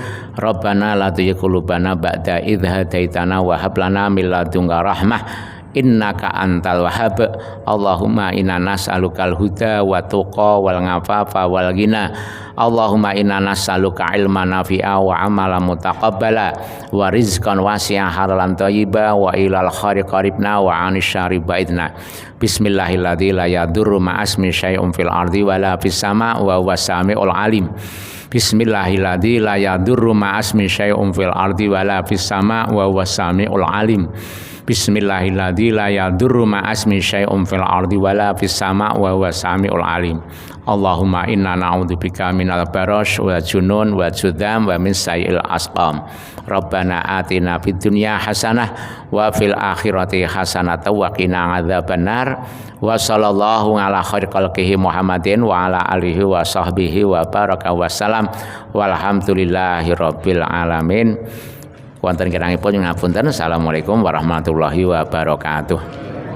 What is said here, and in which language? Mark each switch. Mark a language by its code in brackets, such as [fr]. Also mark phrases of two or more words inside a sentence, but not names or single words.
[ar] ربنا لا تزغ قلوبنا بعد إذ هديتنا وهب لنا من لدنك رحمة إنك أنت الوهاب. اللهم إنا نسألك الهدى والتقى والعفاف والغنى. اللهم إنا نسألك علما نافعا وعملا متقبلا ورزقا واسعا حلالا طيبا وإلى الخير قربنا وعن الشر بعدنا. بسم الله الذي لا يضر مع اسمه شيء في الأرض ولا في السماء وهو السميع العليم. بسم الله الذي لا يضر مع اسمه شيء في الأرض ولا في السماء وهو السميع العليم. بسم الله الذي لا يضر مع اسمه شيء في الأرض ولا في السماء وهو السميع العليم. اللهم إنا نعوذ بك من البرص والجنون والجذام ومن سيئ الأسقام. ربنا آتنا في الدنيا حسنة وفي الآخرة حسنة وقنا عذاب النار. وصلى الله على خير خلقه محمد وعلى آله وصحبه وبارك وسلم. والحمد لله رب العالمين. [jv] Wonten kirangipun ngapunten. [ar] السلام عليكم ورحمة الله وبركاته.